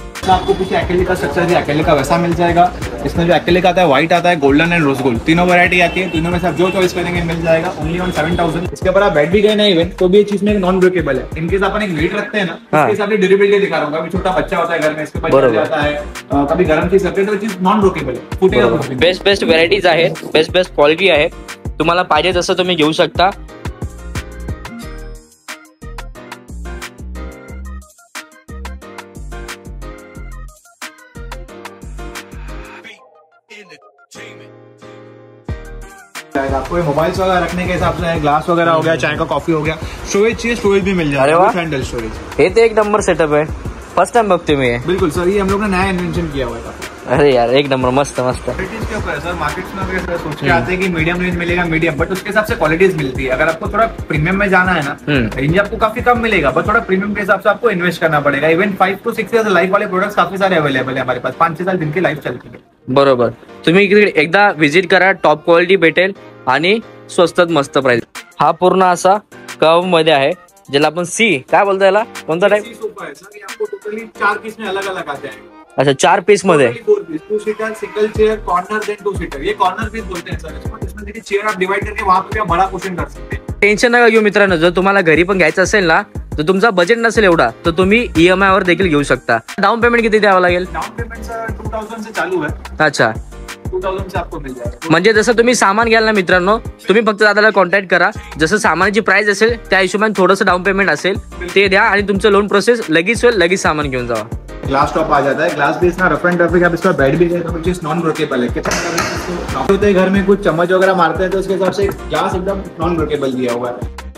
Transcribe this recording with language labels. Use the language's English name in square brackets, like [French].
[Hindi] आपको पीछे अकेले का स्ट्रक्चर है, अकेले का वैसा मिल जाएगा। इसमें जो अकेले का आता है व्हाइट आता है, गोल्डन एंड रोज गोल्ड, तीनों वैरायटी आती है। तीनों में से आप जो चॉइस करेंगे मिल जाएगा ओनली ऑन 7000। इसके ऊपर आप बैठ भी गए ना इवन तो भी ये चीज में नॉन ब्रेकेबल है। इनकेस अपन एक वेट रखते हैं ना इसके हिसाब से ड्यूरेबिलिटी दिखा रहा हूँ। कभी छोटा बच्चा होता है घर में, इसके ऊपर जाता है, कभी गर्म चीज करते हैं तो चीज नॉन ब्रेकेबल है, फुटेगा। [Marathi] बेस्ट व्हरायटीज आहेत, बेस्ट क्वालिटी आहे, तुम्हाला पाहिजे तसं तुम्ही घेऊ शकता। [Hindi] आपको मोबाइल्स वगैरह रखने के हिसाब से ग्लास वगैरह हो गया, चाय का कॉफी हो गया, स्टोरेज चाहिए स्टोरेज भी मिल जाएगा, हैंडल स्टोरेज। ये तो एक नंबर सेटअप है, फर्स्ट टाइम बघते मैं। बिल्कुल सर, ये हम लोग ने नया इन्वेंशन किया हुआ था। अरे यार एक नंबर, मस्त मस्त। क्वालिटीज के ऊपर सर मार्केट्स में अगर सोच के आते हैं कि मीडियम रेंज मिलेगा मीडियम, बट उसके हिसाब से क्वालिटीज मिलती है। अगर आपको थोड़ा प्रीमियम में जाना है ना, रेंज आपको काफी कम मिलेगा, बट थोड़ा प्रीमियम के हिसाब से आपको इन्वेस्ट करना पड़ेगा। इवन 5 to 6 इयर्स लाइफ वाले प्रोडक्ट्स काफी सारे अवेलेबल है हमारे पास, 5-6 साल जिनकी लाइफ चलती है। [Marathi] बरोबर, तुम्ही एकदा विजिट करा, टॉप क्वालिटी भेटेल आणि स्वस्तात मस्त प्राइस। हा पूर्ण असा कर्व मध्ये आहे, ज्याला आपण सी काय बोलतो, याला कोणता टाइप [Hindi] सोफा है सर। ये आपको टोटली 4 पीस में अलग अलग आते हैं। [Marathi] अच्छा 4 पीस मध्ये [Hindi] 2 seater, single chair, corner then 2 seater. ये कॉर्नर पीस बोलते हैं सर इसको। इसमें देखिए चेयर आप डिवाइड करके वहां पे बड़ा पोर्शन कर सकते हैं। [Marathi] टेन्शन नका घेऊ मित्रांनो, जर तुम्हाला घरी पण घ्यायचं असेल ना, तर तुमचा बजेट नसेल एवढा तर तुम्ही EMI वर देखील घेऊ शकता। डाउन पेमेंट किती द्यावं लागेल? [Hindi] डाउन पेमेंट सर 2000 से चालू है। अच्छा 2000 से आपको मिल जाएगा। [Marathi] म्हणजे जसं तुम्ही सामान घ्याल ना मित्रांनो, तुम्ही फक्त दादाला कॉन्टॅक्ट करा, जसं सामानाची प्राइस असेल त्या हिशोबाने थोडंसं डाउन पेमेंट असेल ते द्या आणि तुमचं लोन प्रोसेस लगेच होईल, लगेच सामान घेऊन जावा। [Hindi] ग्लास टॉप आ जाता है, ग्लास बेस ना रफ एंड टफ है। आप इस पर बैठ भी गए तो चीज नॉन ब्रेकेबल है। कितना होता है घर में कुछ चम्मच वगैरह मारते हैं तो उसके हिसाब से ग्लास एकदम नॉन ब्रेकेबल दिया हुआ है।